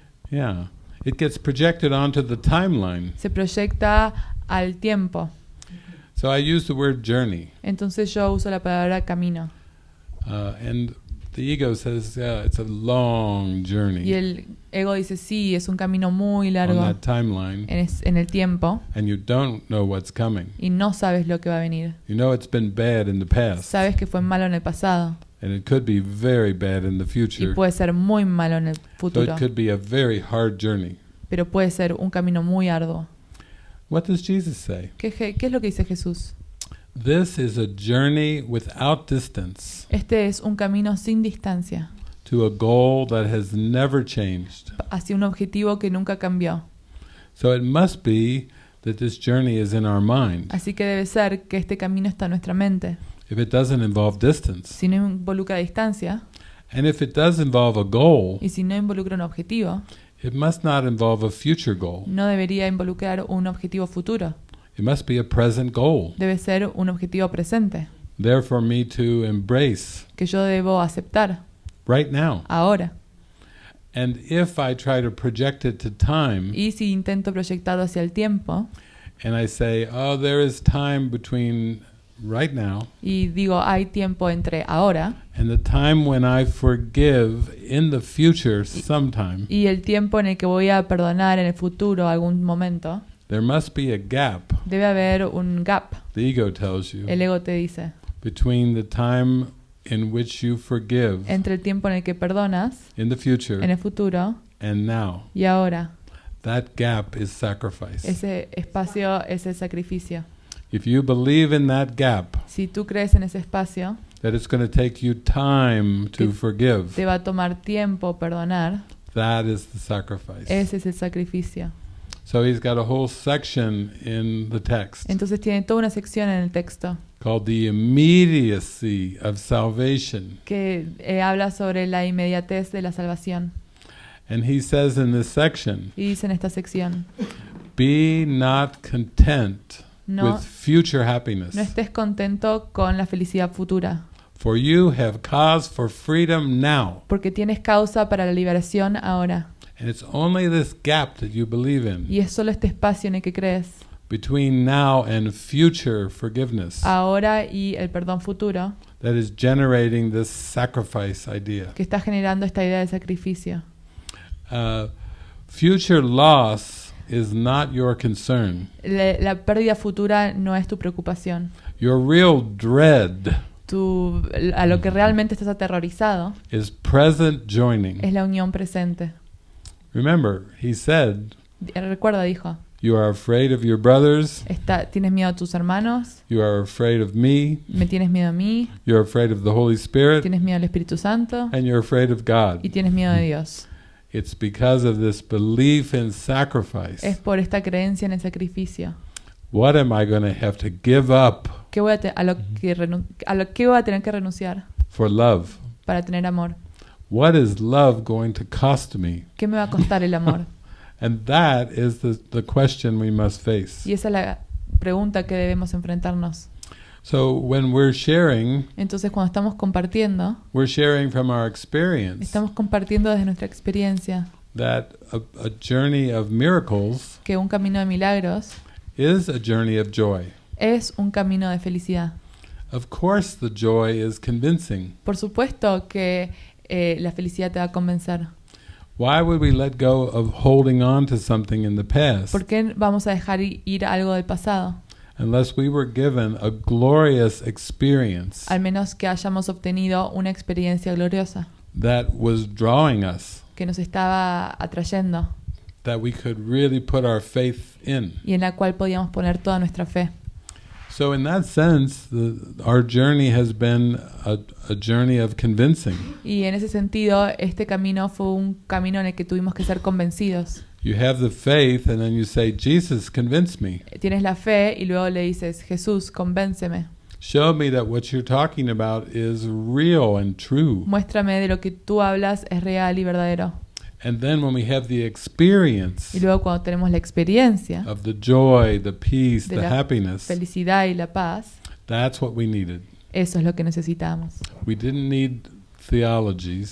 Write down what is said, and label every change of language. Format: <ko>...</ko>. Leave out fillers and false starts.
<en>Yeah. It gets projected onto the timeline.</en> <es>Se proyecta al tiempo.</es> <en>So I use the word journey.</en> <es>Entonces yo uso la palabra camino.</es> <en>And the ego says, yeah, it's a long journey</en> <es>Y el ego dice, sí, es un camino muy</es> <en>on</en> <es>largo</es> <en>that timeline.</en> <es>en el tiempo</es> <en>And you don't know what's coming.</en> <es>y no sabes lo que va a venir.</es> <en>You know it's been bad in the past.</en> <es>Sabes que fue malo en el pasado</es> <en>And it could be very bad in the</en> <es>y</es> <en>future.</en> <es>puede ser muy malo en el</es> <en>So</en> <es>futuro,</es> <en>it could be a very hard journey.</en> <es>pero puede ser un camino muy arduo.</es> <en>What does Jesus say?</en> <es>¿Qué es lo que dice Jesús?</es> <en>This is a journey without distance</en> <es>Este es un camino sin distancia</es> <en>to a goal that has never changed.</en> <es>hacia un objetivo que nunca cambió.</es> <en>So it must be that this journey is in our mind.</en> <es>Así que debe ser que este camino está en nuestra mente.</es> <en>If it doesn't involve distance,</en> <es>Si no involucra distancia</es> <en>and if it does involve a goal,</en> <es>y si no involucra un objetivo,</es> <en>it must not involve a future goal.</en> <es>no debería involucrar un objetivo futuro.</es> <en>It must be a present goal.</en> <es>Debe ser un objetivo presente</es> <en>There for me to embrace</en> <es>que yo debo aceptar</es> <en>right now.</en> <es>ahora.</es> <en>And if I try to project it to time,</en> <es>Y si intento proyectarlo hacia el tiempo</es> <en>and I say, oh, there is time between right now</en> <es>y digo hay tiempo entre ahora</es> <en>and the time when I forgive in the future sometime,</en> <es>y el tiempo en el que voy a perdonar en el futuro algún momento,</es> <en>there must be a gap,</en> <es>debe haber un gap,</es> <en>the ego tells you,</en> <es>el ego te dice,</es> <en>between the time in which you forgive</en> <es>entre el tiempo en el que perdonas</es> <en>in the future</en> <es>en el futuro</es> <en>and now.</en> <es>y ahora.</es> <en>That gap is sacrifice.</en> <es>Ese espacio es el sacrificio.</es> <en>If you believe in that gap,</en> <es>Si tú crees en ese espacio,</es> <en>that it's going to take you time to</en> <es>Que</es> <en>forgive,</en> <es>te va a tomar tiempo perdonar,</es> <en>that is the sacrifice.</en> <es>ese es el sacrificio.</es> <en>So he's got a whole section in the text</en> <es>Entonces tiene toda una sección en el texto</es> <en>called the immediacy of salvation.</en> <es>que habla sobre la inmediatez de la salvación.</es> <en>And he says in this section,</en> <es>Y dice en esta sección,</es> <en>be not content</en> <es>no,</es> <en>with future happiness,</en> <es>no estés contento con la felicidad futura,</es> <en>for you have cause for freedom now.</en> <es>porque tienes causa para la liberación ahora.</es> <en>And it's only this gap that you believe in</en> <es>Y es solo este espacio en el que crees,</es> <en>between now and future forgiveness</en> <es>ahora y el perdón futuro,</es> <en>that is generating this sacrifice idea.</en> <es>que está generando esta idea de sacrificio.</es> <en>Future loss is not your concern.</en> <es>La pérdida futura no es tu preocupación.</es> <en>Your real dread</en> <es>A lo que realmente estás aterrorizado</es> <en>is present joining.</en> <es>es la unión presente.</es> <en>Remember, he said,</en> <es>Recuerda, dijo,</es> <en>you are afraid of your brothers,</en> <es>tienes miedo a tus hermanos,</es> <en>you are afraid of me,</en> <es>me tienes miedo a mí,</es> <en>you're afraid of the Holy Spirit,</en> <es>tienes miedo al Espíritu Santo</es> <en>and you're afraid of God.</en> <es>y tienes miedo de Dios.</es> <en>It's because of this belief in sacrifice.</en> <es>Es por esta creencia en el sacrificio.</es> <en>What am I going to have to give up</en> <es>¿Qué voy a lo que voy a tener que renunciar</es> <en>for love?</en> <es>para tener amor?</es> <en>What is love going to cost me?</en> <es>¿Qué me va a costar el amor?</es> <en>And that is the question we must face.</en> <es>Y esa es la pregunta que debemos enfrentarnos.</es> <en>So when we're sharing</en> <es>Entonces, cuando estamos compartiendo,</es> <en>from our experience</en> <es>estamos compartiendo desde nuestra experiencia</es> <en>that a journey of miracles</en> <es>que un camino de milagros</es> <en>is a journey of joy.</en> <es>es un camino de felicidad.</es> <en>Of course the joy is convincing.</en> <es>Por supuesto que la felicidad te va a convencer.</es> <en>Why would we let go of holding on to something in the past</en> <es>¿Por qué vamos a dejar ir algo del pasado?</es> <en>unless we were given a glorious experience</en> <es>al menos que hayamos obtenido una experiencia gloriosa</es> <en>that was drawing us,</en> <es>que nos estaba atrayendo</es> <en>that we could really put our faith in.</en> <es>y en la cual podíamos poner toda nuestra fe.</es> <en>So in that sense, our journey has been a journey of convincing.</en> <es>Y en ese sentido, este camino fue un camino en el que tuvimos que ser convencidos.</es> <en>You have the faith and then you say, Jesus, convince me.</en> <es>Tienes la fe y luego le dices, Jesús, convénceme.</es> <en>Show me that what you're talking about is real and true.</en> <es>Muéstrame de lo que tú hablas es real y verdadero.</es> <en>And then when we have the experience</en> <es>Y luego cuando tenemos la experiencia</es> <en>of the joy, the peace,</en> <es>de</es> <en>the</en> <es>la</es> <en>happiness,</en> <es>felicidad y la paz,</es> <en>that's what we needed.</en> <es>eso es lo que necesitamos.</es> <en>We didn't need theologies.</en>